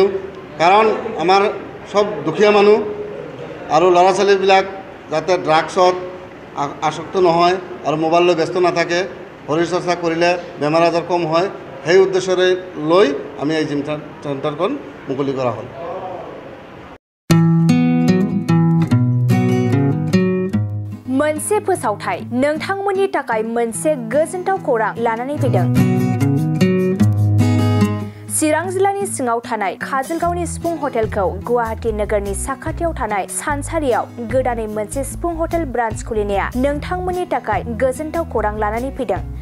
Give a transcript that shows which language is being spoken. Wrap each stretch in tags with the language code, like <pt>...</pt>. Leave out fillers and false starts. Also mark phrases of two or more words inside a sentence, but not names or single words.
<as>কাৰণ আমাৰ সব দুখীয়া মানুহ আৰু ল'ৰা ছোৱালীবিলাক যাতে ড্ৰাগছত আসক্ত নহয় আৰু মোবাইল লৈ ব্যস্ত নাথাকে, শৰীৰ চৰ্চা কৰিলে বেমাৰ আজাৰ কম হয়, সেই উদ্দেশ্যৰে লৈ আমি এই জিম সেন্টাৰখন মুকলি কৰা হ'ল।</as> <brx>मोनसे फोसावथाय नोंथांमोननि थाखाय मोनसे गोजोनथाव खौरां लानानै फैदों। चिरां जिल्लानि सिङाव थानाय काजलगावनि सिफुं हटेलखौ गुवाहाटी नोगोरनि साखाथियाव थानाय सानसारियाव गोदानै मोनसे सिफुं हटेल ब्रान्च खुलिनाया नोंथांमोननि थाखाय गोजोनथाव खौरां लानानै फैदों।</brx>